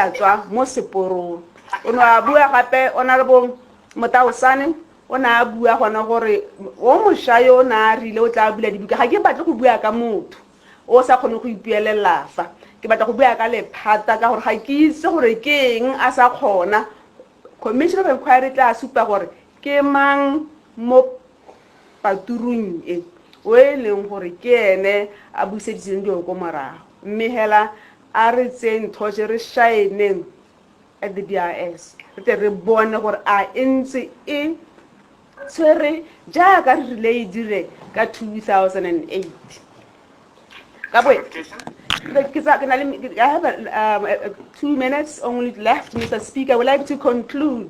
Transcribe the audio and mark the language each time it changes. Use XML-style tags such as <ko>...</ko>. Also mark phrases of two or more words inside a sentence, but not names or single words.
<tn>a tswa mo seporong o ne a bua gape honorable Motaosane o ne a bua gona gore o mošwa yo o ne a rile o tla bula dibuka ga ke batle go bua ka motho o sa kgone go ipuelela fa ke batla go bua ka lephata ka gore ga ke itse gore ke eng a sa kgona</tn> <en>commission of inquiry</en> <tn>tla supa gore ke mang mo paturung e o e leng gore ke ene a buseditseng dio ko morago mme hela a re tseng thoje re shineng</tn> <en>at the DRS</en> <tn>re bone gore a ntse e tswere jaaka re rile e dire ka 2008 Kgabo,</tn> <en>I have 2 minutes only left, Mr. Speaker. I would like to conclude.</en>